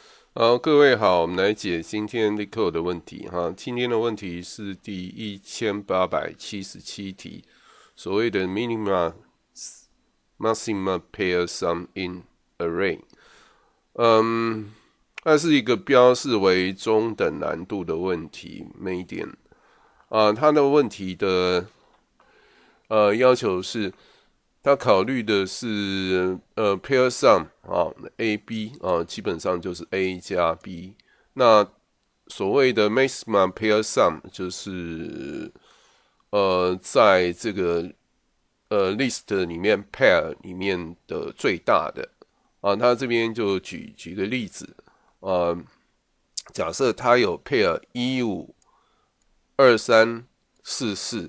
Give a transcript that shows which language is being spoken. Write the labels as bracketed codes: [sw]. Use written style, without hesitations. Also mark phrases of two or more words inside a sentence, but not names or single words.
[zh] 好，各位好，我們來解今天 LeetCode 的問題哈。今天的問題是第1877題，所謂的 [en] minima maxima pair sum in array。 [zh] 它是一個標示為中等難度的問題 ，medium。它的問題的要求是，它考慮的是 [en] pair sum A B [zh] 基本上就是 A 加 B。那所謂的 [en] maxima pair sum [zh] 就是在這個list 裡面 pair 裡面的最大的他這邊就舉個例子假設它有 pair 152344。